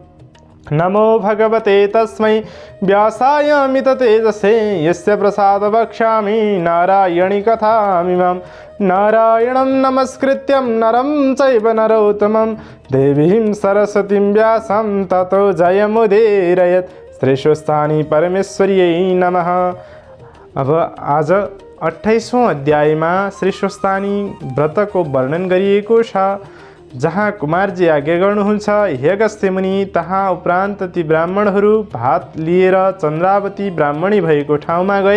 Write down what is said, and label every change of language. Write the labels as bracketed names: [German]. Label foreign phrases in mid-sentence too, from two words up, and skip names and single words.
[Sanskrit] नमो भगवते तस्मै व्यासाय मिततेजसे यस्य प्रसाद वक्ष्यामि नारायणी कथामिमां। नारायणं नमस्कृत्यं नरं चैव नरोत्तमं देवीं सरस्वतीं व्यासं ततो जयमुदीरयेत्। श्री स्वस्थानी परमेश्वर्यै नमः। [Nepali] अब आज 28औं अध्यायमा श्री स्वस्थानी व्रतको वर्णन गरिएको छ, जहाँ कुमारजी आज्ञा गर्नुहुन्छ, हे अगस्त्य मुनि, तहाँ उपरान्त ती ब्राह्मणहरू भात लिएर चन्द्रावती ब्राह्मणी भएको ठाउँमा गए।